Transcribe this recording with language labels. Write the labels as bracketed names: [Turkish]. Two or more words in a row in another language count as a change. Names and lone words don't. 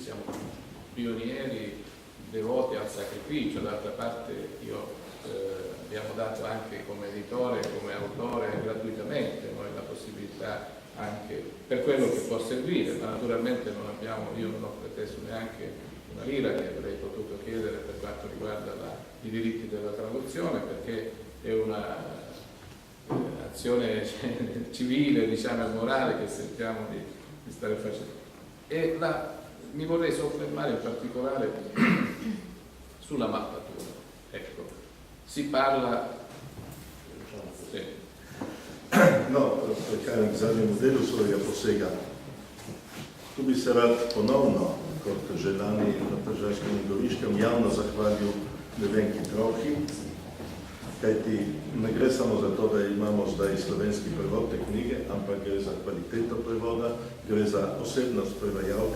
[Italian] siamo pionieri devoti al sacrificio, d'altra parte abbiamo dato anche come editore, come autore gratuitamente noi la possibilità anche per quello che può servire, ma naturalmente io non ho preteso neanche una lira che avrei potuto chiedere per quanto riguarda i diritti della traduzione, perché è una azione civile, diciamo, e morale che sentiamo di stare facendo. E mi vorrei soffermare in particolare sulla mappatura. Ecco, si parla... Sì. [Slovenian] No, prihajam k zadnjemu delu svojega posega. Tu bi se rad ponovno, kot že lani na Tržaškem in Goriškem, javno zahvalil Nevenki Trohi Kajti ne gre samo za to, da imamo zdaj slovenski prevod te knjige, ampak gre za kvaliteto prevoda, gre za osebnost prevajalke.